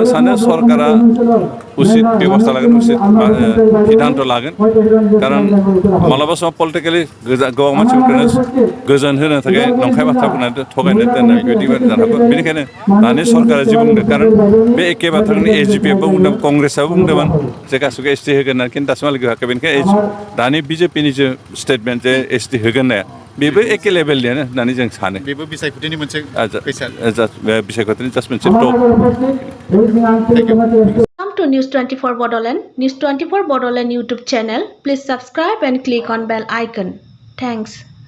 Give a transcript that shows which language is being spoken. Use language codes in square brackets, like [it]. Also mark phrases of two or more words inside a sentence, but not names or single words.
[brx] सानो सरकारा उचित बेबस्था लागोन उचित सिद्धान्त लागोन कारन मालाबा समाव पलिटिकेलि गोबां मानसिफोरखौनो गोजोन होनो थाखाय नंखाय बाथ्रा बुंनानै थगायनो दोननाय बेबायदि जानो हागौ बेनिखायनो दानि सरकारा जि बुंदों कारन बे एखे बाथ्राखौनो AGPआबो बुंदों कंग्रेसआबो बुंदोंमोन जे गासिबो ST होगोन होननानै खिन्थु दासिमहालागै होआखै बेनिखायनो दानि BJPनि जे स्टेटमेन्ट जे ST होगोन होननाया बेबो एखे लेभेलनियानो होननानै जों सानो बेबो बिसायख'थिनि मोनसे फैसा बिसायख'थिनि जास्ट मोनसे टप। [en] Welcome to News 24 Bodoland. News 24 Bodoland YouTube channel. Please subscribe and click on bell icon. Thanks.